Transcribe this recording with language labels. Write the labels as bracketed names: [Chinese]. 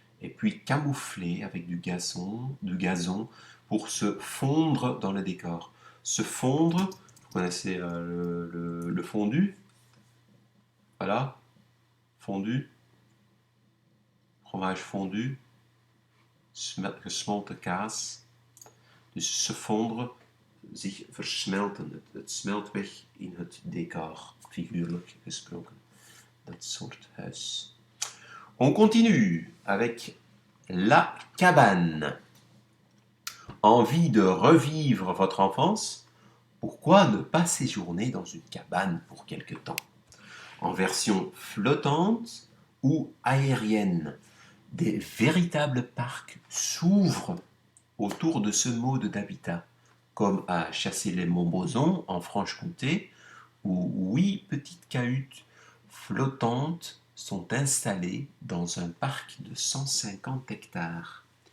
[French] Et puis camouflé avec du gazon pour se fondre dans le décor. Se fondre, vous connaissez le fondu, voilà, fondu, fromage fondu, [Dutch] gesmolten kaas. Dus se fondre, zich versmelten. Het smelt weg in het decor, figuurlijk gesproken. Dat soort huis. [French] On continue avec la cabane. Envie de revivre votre enfance? Pourquoi ne pas séjourner dans une cabane pour quelque temps? En version flottante ou aérienne, des véritables parcs s'ouvrent autour de ce mode d'habitat, comme à Chasser-les-Montbozon en Franche-Comté, où 8 petites cahutes flottantes sont installées dans un parc de 150 hectares.